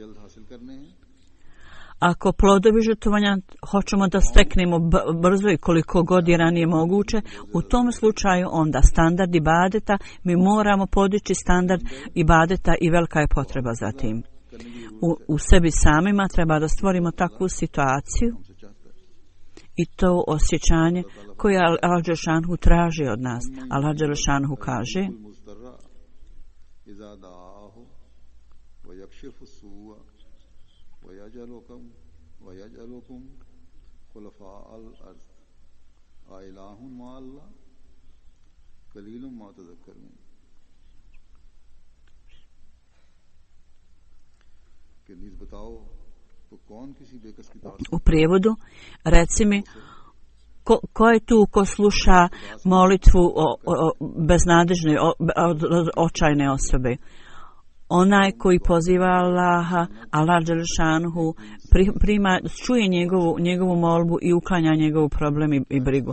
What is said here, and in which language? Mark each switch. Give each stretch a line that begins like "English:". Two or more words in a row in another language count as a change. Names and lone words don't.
Bosnian: Ako plodovi žrtvovanja hoćemo da steknemo brzo i koliko god je ranije moguće, u tom slučaju onda standard ibadeta, mi moramo podići standard ibadeta i velika je potreba za tim. U sebi samima treba da stvorimo takvu situaciju i to osjećanje koje Allah dželešanu traži od nas. Allah dželešanu kaže:
Arabic: وَيَجْعَلُكُمْ خُلَفَاءَ الْأَرْضِ أَإِلَٰهٌ مَّعَ اللَّهِ قَلِيلٌ مَّا تَذَكَّرُونَ.
Bosnian: U prijevodu, reci mi, Ko je tu ko sluša molitvu beznadežne, očajne osobe? Onaj koji poziva Allaha, Allah dželešanuhu, čuje njegovu molbu i uklanja njegovu problem i brigu.